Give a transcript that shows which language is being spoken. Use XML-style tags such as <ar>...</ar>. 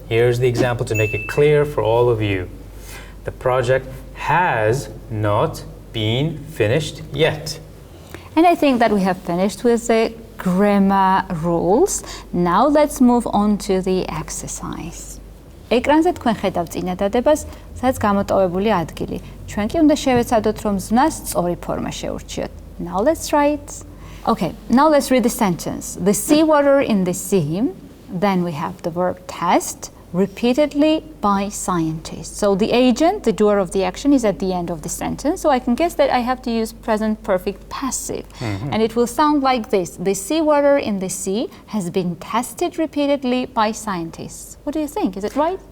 <en>Here's the example to make it clear for all of you. The project has not been finished yet. And I think that we have finished with the grammar rules. Now let's move on to the exercise.</en> <ka>ეკრანზე თქვენ ხედავთ წინადადებას, სადაც გამოტოვებული ადგილი. ჩვენ კი უნდა შევეცადოთ, რომ ზმნას სწორი ფორმა შეურჩიოთ.</ka> <en>Now let's try it. Okay, now let's read the sentence. The seawater in the sea, then we have the verb test, repeatedly by scientists. So the agent, the doer of the action, is at the end of the sentence. So I can guess that I have to use present perfect passive. And it will sound like this. The seawater in the sea has been tested repeatedly by scientists. What do you think? Is it right?</en>